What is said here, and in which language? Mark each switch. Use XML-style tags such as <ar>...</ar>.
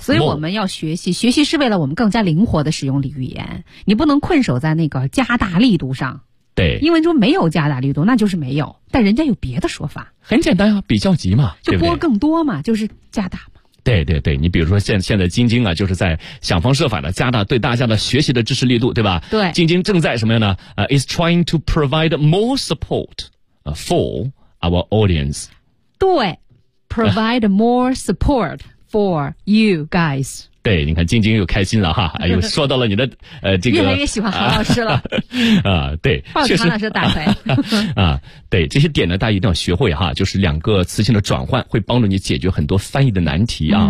<zh>所以我们要学习，学习是为了我们更加灵活的使用语言，你不能困守在那个加大力度上。对，英文中没有加大力度，那就是没有，但人家有别的说法。很简单啊，比较级嘛，就拨更多嘛，就是加大嘛。对对对，你比如说现在京京啊，就是在想方设法的加大对大家的学习的支持力度，对吧？对，京京正在什么样呢？</zh> <en>is trying to provide more support for our audience。对 ，provide more support for you guys。</en> <zh>对，你看晶晶又开心了哈，哎呦，说到了你的这个越来越喜欢韩老师了啊，对，抱着韩老师打牌对，这些点呢，大家一定要学会哈，就是两个词性的转换会帮助你解决很多翻译的难题啊。</zh>